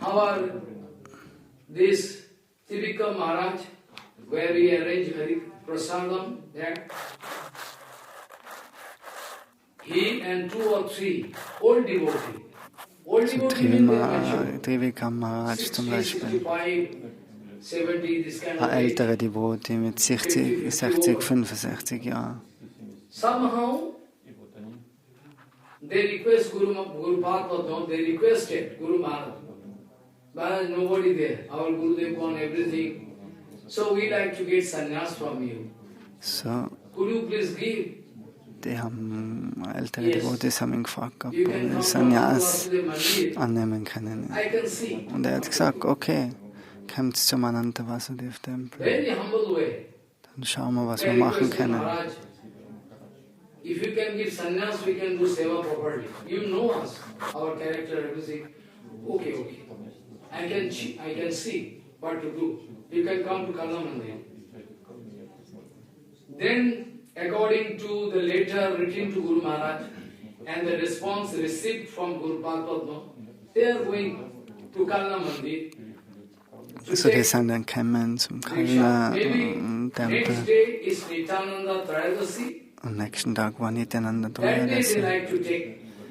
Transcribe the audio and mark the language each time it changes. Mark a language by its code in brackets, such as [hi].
[en] Our this Trivika Maharaj, where we arrange Hari Prasadam, there, he and 2 or 3 old devotee. Old [de] So [en] devotee means they mention Trivika Maharaj 60, [de] zum Beispiel, [en] 65, 70, this kind of [de] eine [en] age. [de] ältere Devotee mit 60, 65 Jahren. [en] Somehow, They request Guru Padma, they requested Guru Maharaj. Maharaj, nobody there. Our Gurudev won everything. So we like to get sannyas from you. So, Could you please give? [de] die haben, ältere Devotees haben ihn gefragt, ob er Sannyas annehmen können. [en] I can see. [de] Und er hat gesagt, okay, kommt zum Ananta Vasudev Tempel. [en] Very humble way. [de] Dann schauen wir, was wir machen können. [en] Maharaj, if you can give sannyas, we can do seva properly. You know us, our character, everything. Okay, okay. I can see what to do. You can come to Karna Mandir. Then, according to the letter written to Guru Maharaj and the response received from Guru Padma, they are going to Karna Mandir. [de] So, die sind dann gekommen zum Kalna-Tempel. Am nächsten Tag war Nityananda Trayodasi.